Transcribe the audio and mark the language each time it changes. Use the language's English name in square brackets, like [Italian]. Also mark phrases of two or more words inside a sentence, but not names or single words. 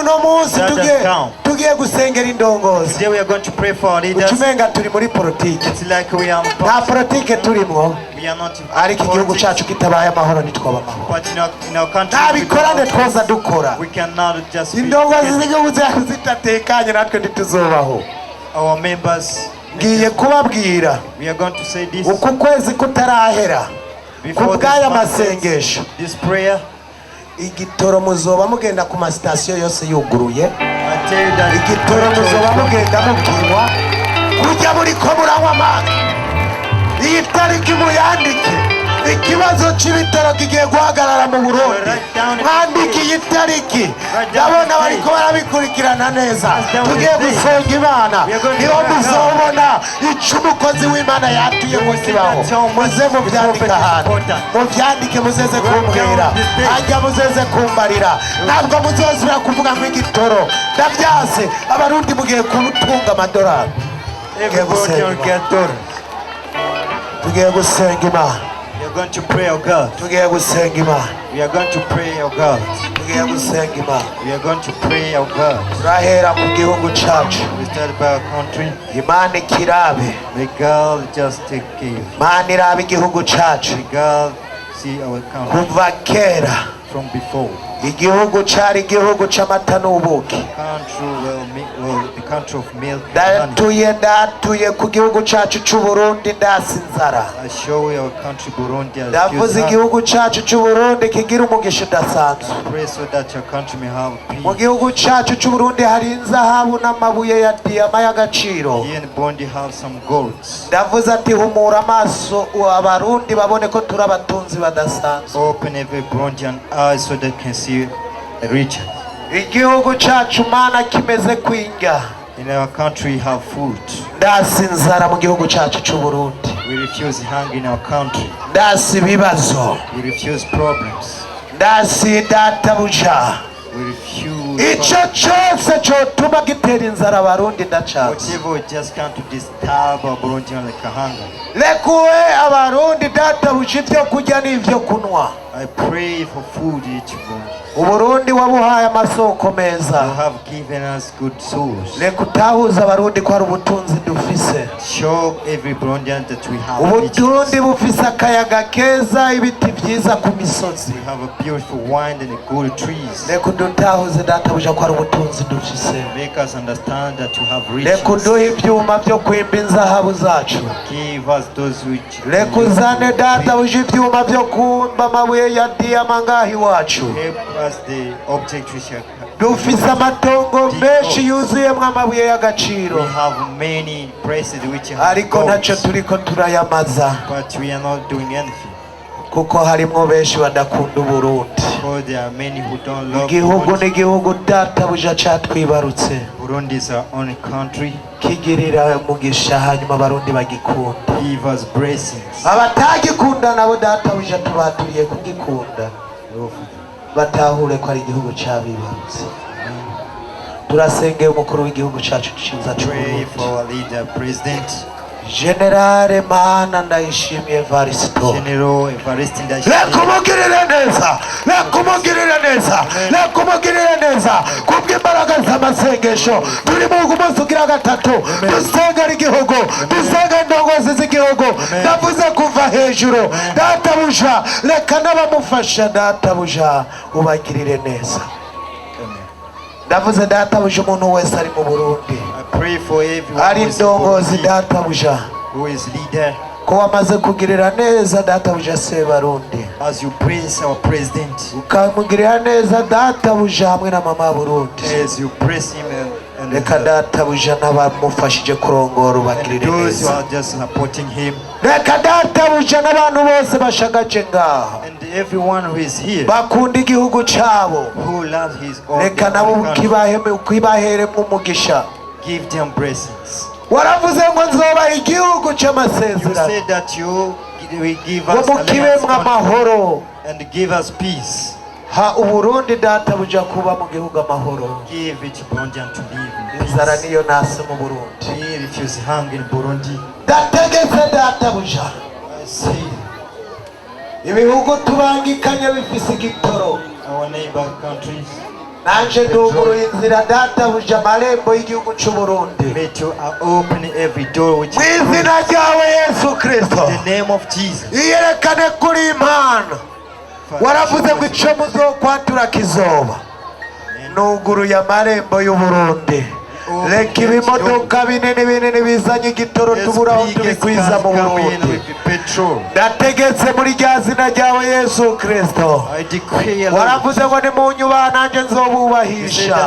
[Rundi] no munsi tugiye gusengera indongozi ucumenga turi muri politike nta politike turimo ariko igihugu cyacu kitabaye amahoro ntitwaba amahoro nta bikorane twoza dukora indongozi z'igihugu cyacu zitatekanye natwe ntituzobaho ngiye kubabwira uku kwezi kutarahera [English] Before [Rundi] kubw'aya [English] this [Rundi] masengesho [English] this prayer, [Rundi] igitoro muzoba mugenda ku masitasiyo yose yuguruye, [English] I tell you that [Rundi] igitoro muzoba mugenda mubwirwa kujya muri ko muranywa amazi. Iyi tariki muyandike, ikibazo cy'ibitaro kigiye guhagarara mu Burundi. Mwandike iyi tariki, ndabona bariko barabikurikirana neza. Tugiye gusenga Imana, niho muzobona icyo umukozi w'Imana yatuye mu kibaho. Muze mubyandike ahantu, mubyandike muzeze kumbwira, hajya muzeze kumbarira. Ntabwo muzozira kuvuga ngo igitoro ndabyaze. Abarundi mugiye kutunga amadolari. [English] everybody will get dollars. [Rundi] Tugiye gusenga Imana, [English] We are going to pray, oh God. [Rundi] tugiye gusenga Imana, [English] We are going to pray, oh God. [Rundi] tugiye gusenga Imana. [English] We are going to pray, oh God. [Rundi] Turahera ku gihugu cyacu. [English] We start by our country. [Rundi] Imana ikirabe, [English] May God just take care. [Rundi] Imana irabe igihugu cyacu. [English] May God see our country [Rundi] Kuva kera [English] from before. [Rundi] igihugu cyari igihugu cy'amata n'ubuki. [English] The country of milk and honey. [Rundi] Ndatuye ku gihugu cyacu cy'u Burundi ndasi inzara. [English] I show you our country Burundi as [Rundi] Ndavuze igihugu cyacu cy'u Burundi kigira umugisha udasanzwe. [English] pray so that your country may have [Rundi] Mu [English] peace. [Rundi] gihugu cyacu cy'u Burundi hari inzahabu n'amabuye ya diyama y'agaciro. [English] Here in Burundi have some golds. [Rundi] Ndavuze ati humura amaso abarundi babone ko turi abatunzi badasanzwe. [English] Open every Burundian eyes so they can see the riches. [Rundi] Igihugu cyacu Mana kimeze kwinga. [English] In our country we have food. [Rundi] Ndasi inzara mu gihugu cyacu cy'u Burundi. [English] We refuse hunger in our country. [Rundi] Ndasi ibibazo. [English] We refuse problems. [Rundi] Ndasi databuja. [English] We refuse [Rundi] Icyo cyose cyotuma gitera inzara abarundi ndacatse. [English] whatever just come to disturb our Burundian like a hunger. [Rundi] Rekuwe abarundi databuja ibyo kurya n'ibyo kunywa. [English] I pray for food each Burundi. [Rundi] Uburundi wabuhaye amasoko meza. [English] You have given us good souls. [Rundi] Reka utahuza abarundi ko hari ubutunzi dufise. [English] Show every Burundian that we have [Rundi] Uburundi [English] riches. [Rundi] bufise akayaga keza, ibiti byiza ku misozi. [English] We have a beautiful wine and good trees. [Rundi] Reka udutahuze databuja ko hari ubutunzi dufise. [English] Make us understand that you have [Rundi] Reka [English] riches. [Rundi] uduhe ibyuma byo kwimba inzahabu zacu. [English] Give us those which [Rundi] Reka uzane databuja ibyuma byo kumba amabuye ya diyama ngaha iwacu. [English] help us the object which are. [Rundi] Dufise amatongo menshi yuzuyemo amabuye y'agaciro, [English] We have many places which have [Rundi] ariko ntacyo [English] gold, [Rundi] turiko turayamaza [English] but we are not doing anything. [Rundi] kuko harimwo benshi badakunda Uburundi. [English] Because there are many who don't love [Rundi] Igihugu [English] Burundi. [Rundi] n'igihugu databuja catwibarutse, [English] Burundi is our own country. [Rundi] kigirira umugisha hanyuma abarundi bagikunda. [English] Give us blessings. [Rundi] Abatagikunda nabo databuja tubaturiye kugikunda, [English] Lord, [Rundi] batahure ko ari igihugu cabibarutse. Turasengeye umukuru w'igihugu cacu ciza [English] pray [Rundi] c'Uburundi, [English] for our leader, President [Rundi] Generale Mana Ndayishimiye Evaristo. [English] General Evariste Ndayishimiye. [Rundi] Reka umugirire neza, reka umugirire neza, reka umugirire neza. Kubw'imbaraga z'amasengesho turi mu munsi ugira gatatu, dusengera igihugu, dusengera indongozi z'igihugu. Ndavuze kuva hejuru, databuja reka n'abamufasha databuja ubagirire neza. Ndavuze databuja umuntu wese ari mu Burundi, [English] I pray for everyone [Rundi] ari [English] who is in [Rundi] indongozi [English] Burundi, [Rundi] databuja, [English] who is leader. [Rundi] ko wamaze kugirira neza databuja Sebarundi, [English] As you praise our president, [Rundi] ukamugirira neza databuja hamwe na mama Burundi. [English] as you praise him and [Rundi] Reka databuja n'abamufashije kurongora ubagirire [English] those who [Rundi] neza. [English] are just supporting him, [Rundi] Reka databuja n'abantu bose bashagaje ngaha [English] and everyone who is here [Rundi] bakunda igihugu cyabo, [English] who loves his own [Rundi] reka nabo ukibaheremo umugisha. [English] give them blessings. [Rundi] Waravuze ngo nzobaha igihugu [English] You [Rundi] cy'amasezerano, [English] said that you will give [Rundi] ngo [English] us a [Rundi] mukibemwo amahoro. [English] and give us peace. [Rundi] Ha Uburundi databuja kuba mu gihugu amahoro. [English] Give each Burundian to live in [Rundi] Inzara [English] peace. [Rundi] niyo nase mu Burundi. [English] We refuse hunger in Burundi. [Rundi] Ndategetse databuja, [English] I see [Rundi] ibihugu tubangikanye bifise igitoro, [English] our neighbor countries. [Rundi] nanje nduguruye inzira databuja amarembo y'igihugu cy'u Burundi. [English] May you open every door which [Rundi] Mu [English] is closed. [Rundi] izina ryawe Yesu Kristo, [English] In the name of Jesus. [Rundi] iyerekane kuri Imana. Waravuze ngo icyo muzokwatura kizoba. Nuguruye amarembo y'u Burundi, reka ibimodoka binini bizanye igitoro tubura aho tubikwiza mu Burundi. Ndategetse muri rya zina ryawe Yesu Kristo, waravuze ngo nimunyubaha nanjye nzobubahisha.